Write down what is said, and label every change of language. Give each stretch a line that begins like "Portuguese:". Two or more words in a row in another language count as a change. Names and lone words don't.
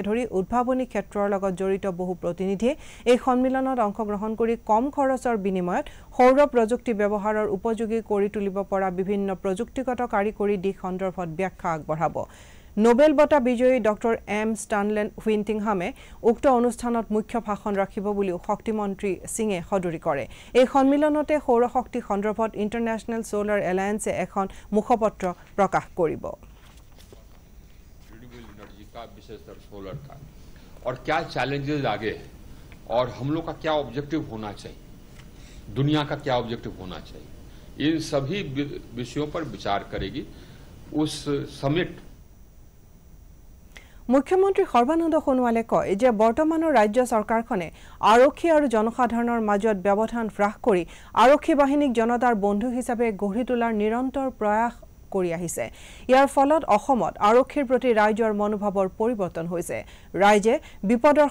Assamese: ধৰি উদ্ভাৱনী ক্ষেত্ৰৰ লগত জড়িত বহু প্ৰতিনিধিয়ে এই সন্মিলনত অংশগ্ৰহণ কৰি কম খৰচৰ বিনিময়ত সৌৰ প্ৰযুক্তি ব্যৱহাৰৰ উপযোগী কৰি তুলিব পৰা বিভিন্ন প্ৰযুক্তিগত কাৰিকৰী দিশ সন্দৰ্ভত ব্যাখ্যা আগবঢ়াব নোবেল বঁটা বিজয়ী ডক্টৰ এম ষ্টানলেন হুইণ্টিংহামে উক্ত অনুষ্ঠানত মুখ্য ভাষণ ৰাখিব বুলি শক্তি মন্ত্ৰী সিঙে সদৰি কৰে এই সন্মিলনতে সৌৰ শক্তি সন্দৰ্ভত ইন্টাৰনেশ্যনেল সোলাৰ এলায়েন্সে এখন মুখপত্ৰ প্ৰকাশ কৰিব
Hindi: और क्या चैलेंजेस आगे हैं और हम लोग का क्या ऑब्जेक्टिव होना चाहिए दुनिया का क्या ऑब्जेक्टिव होना चाहिए इन सभी विषयों पर विचार करेगी उस समिट
Assamese: মুখ্যমন্ত্ৰী সৰ্বানন্দ সোণোৱালে কয় যে বৰ্তমানৰ ৰাজ্য চৰকাৰখনে আৰক্ষী আৰু জনসাধাৰণৰ মাজত ব্যৱধান হ্ৰাস কৰি আৰক্ষী বাহিনীক জনতাৰ বন্ধু হিচাপে গঢ়ি তোলাৰ নিৰন্তৰ প্ৰয়াস কৰি আহিছে ইয়াৰ ফলত অসমত আৰক্ষীৰ প্ৰতি ৰাইজৰ মনোভাৱৰ পৰিৱৰ্তন হৈছে ৰাইজে বিপদৰ